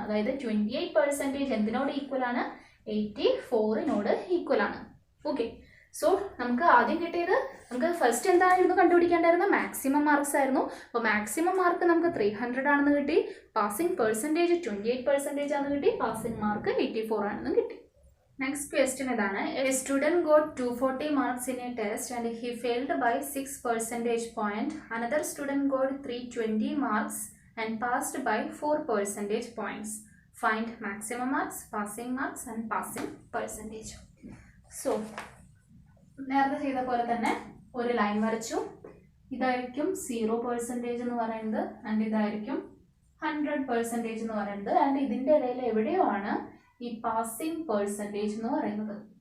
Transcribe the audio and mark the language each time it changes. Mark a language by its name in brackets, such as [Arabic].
[Malayalam] അതായത് 28% എന്തിനോട് ഈക്വൽ ആണ്? 84നോട് ഈക്വൽ ആണ്. ഓക്കെ, സോ നമുക്ക് ആദ്യം കിട്ടിയത്, നമുക്ക് ഫസ്റ്റ് എന്തായിരുന്നു കണ്ടുപിടിക്കേണ്ടായിരുന്നത്? മാക്സിമം മാർക്സ് ആയിരുന്നു. അപ്പോൾ മാക്സിമം മാർക്ക് നമുക്ക് 300 ആണെന്ന് കിട്ടി. പാസിംഗ് പെർസെൻറ്റേജ് 28% ആണെന്ന് കിട്ടി. പാസിംഗ് മാർക്ക് 84 ആണെന്ന് കിട്ടി. [English] Next question [Malayalam] ഇതാണ്. [English] A student got 240 marks in a test and he failed by 6 percentage point. Another student got 320 marks and passed by 4 percentage points. Find maximum marks, passing marks and passing percentage. So, [Malayalam] നേരത്തെ ചെയ്ത പോലെ തന്നെ ഒരു line വരച്ചു. ഇതായിരിക്കും 0% എന്ന് പറയുന്നത് and ഇതായിരിക്കും 100% എന്ന് പറയുന്നത്. ആൻഡ് ഇതിൻ്റെ ഇടയിൽ എവിടെയോ ആണ് ഈ പാസിംഗ് പെർസെൻറ്റേജ് എന്ന് പറയുന്നത്.